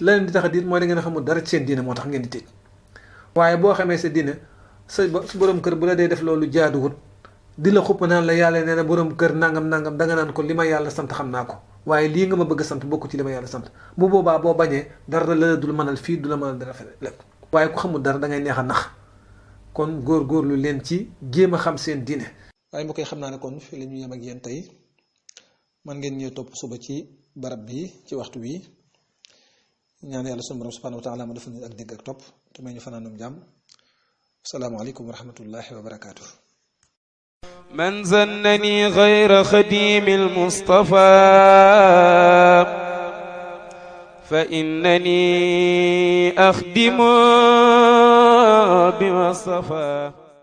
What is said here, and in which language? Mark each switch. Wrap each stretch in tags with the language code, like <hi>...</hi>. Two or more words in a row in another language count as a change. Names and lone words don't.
<wo>la leen di tax a tiit mooy da ngeen xamul dara ci seen diine moo tax ngeen di tiit waaye boo xamee sa diine sa borom kër bu la dee def loolu jaaduwut di la xupp naan la yàlla nee na borom kër nangam danga naan ko li ma yàlla sant xam naa ko waaye lii nga ma bëgg sant bokku ci li ma yàlla sant bu boobaa boo bañee dara la dul mënal fii du la mënal dara feneen lépp waaye ku xamul dara da ngay neex a nax kon góorgóorlu leen ci jéem a xam seen diine. waaye mbokk yi xam naa ne kon fii la ñu yem ak yéen tey man ngeen ñëw topp suba ci barab bi ci waxtu wi ñaan yàlla sunu borom</wo> <ar>سبحانه وتعالى</ar> <wo>ma defal ñu ak dégg ak topp te may ñu fanaanum jàmm</wo> <ar>السلام عليكم ورحمة الله وبركاته. من زنني غير خديم المصطفى فإنني أخدم بما اصطفى</ar>